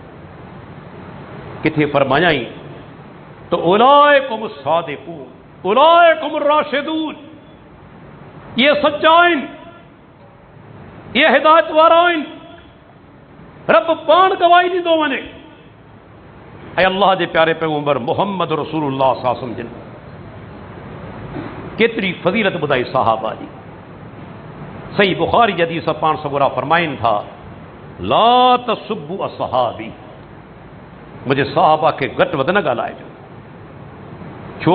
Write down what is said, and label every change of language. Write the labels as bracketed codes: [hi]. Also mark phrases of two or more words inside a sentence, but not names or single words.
[sd] किथे फरमायाई तो [ar] أولئكم صادقون، أولئكم راشدون, [sd] ये सच्चा आहिनि, ये हिदायत वारा आहिनि। रब पाण गवाही ॾींदो वञे। ऐं अल्लाह जे प्यारे पैगंबर मुहम्मद रसूलुल्लाह [ar] صلى الله عليه وسلم [sd] जिन केतिरी फज़ीलत ॿुधाई सहाबा जी। सही बुखारी जी हदीस पाण सगोरा फरमाइनि था, [ar] لا تسبوا أصحابي, [sd] मुझे सहाबा खे घटि वधि न ॻाल्हाइजो। छो?